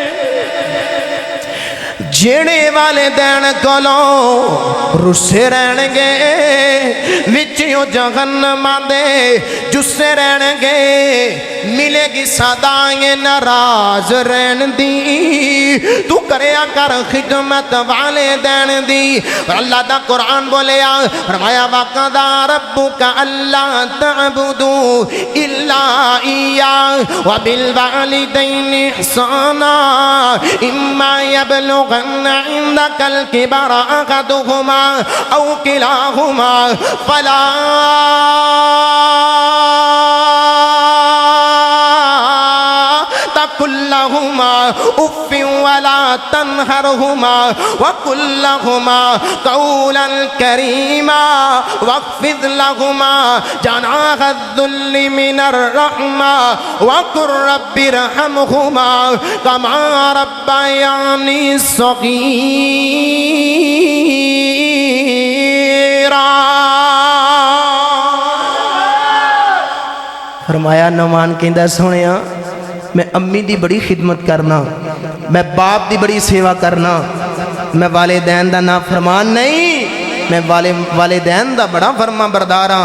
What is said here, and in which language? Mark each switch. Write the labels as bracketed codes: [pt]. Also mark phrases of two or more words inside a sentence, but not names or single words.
[pa] جیہڑے والے دن کولوں رسے رہنگے، وچوں جہنم دے جسے رہنگے. ملیگی سدائیں ناراض رہن دی. تو کریا کر خدمت والے دن دی. اللہ دا قرآن بولیا، فرمایا [ar] وقضى ربك ألا تعبدوا إلا إيا وبالوالدين إحسانا إما يبلغن عندك الكبر أحدهما أو كلاهما فلا تقل لهما أف ولا تنهرهما وقل لهما قولا كريما واخفض لهما جناح الذل من الرحمة وقل رب ارحمهما كما ربياني صغيرا. [pa] فرمایا نعمان کہندا سوہنیا، میں امی دی بڑی خدمت کرنا، میں باپ دی بڑی سیوا کرنا، میں والدین دا نا فرمان نہیں، میں والدین دا بڑا فرماں بردار ہاں.